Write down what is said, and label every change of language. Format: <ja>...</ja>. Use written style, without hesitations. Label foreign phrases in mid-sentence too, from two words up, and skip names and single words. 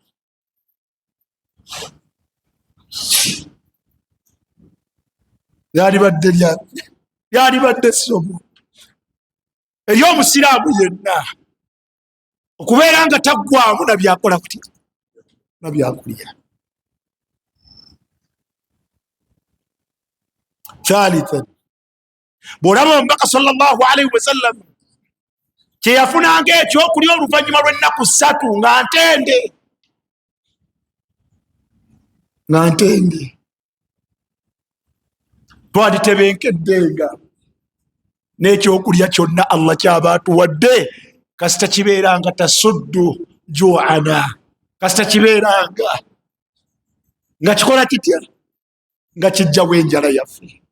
<lg>Lyandibadde essomo eri omusiraamu yenna okubeera nga taggwamu na byakola kuti na byakulya. Thalithan, bw'olaba omubaka</lg> <ar>صلى الله عليه وسلم</ar> <lg>kyeyafunanga ekyokulya oluvannyuma lw'ennaku 3 nga ntende, twanditebenkeddenga n'ekyokulya kyonna Allah kyaba atuwadde kasita kibeeranga</lg> <ar>تسد جوعنا,</ar> <lg>kasita kibeeranga nga kikola kitya, nga kijjawo enjala yaffe.</lg>